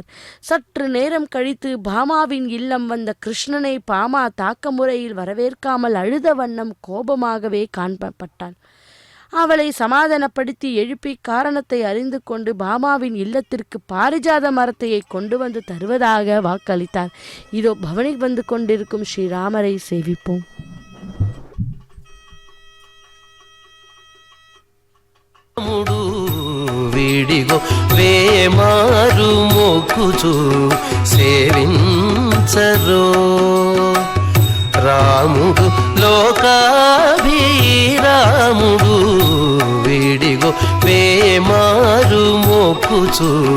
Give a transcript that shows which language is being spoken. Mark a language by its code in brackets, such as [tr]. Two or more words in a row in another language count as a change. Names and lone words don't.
[ta] சற்று நேரம் கழித்து பாமாவின் இல்லம் வந்த கிருஷ்ணனை பாமா தாக்க முறையில் வரவேற்காமல் அழுத வண்ணம் கோபமாகவே காணப்பட்டாள். அவளை சமாதானப்படுத்தி எழுப்பி காரணத்தை அறிந்து கொண்டு பாமாவின் இல்லத்திற்கு பாரிஜாத மரத்தையை கொண்டு வந்து தருவதாக வாக்களித்தார். இதோ பவனி வந்து கொண்டிருக்கும் ஸ்ரீராமரை சேவிப்போம். [te] వీడిగో వేమారు మొక్కుచు సేవించరో రాముడు లోకాభిరాముడు వీడిగో వేమారు మొక్కుచు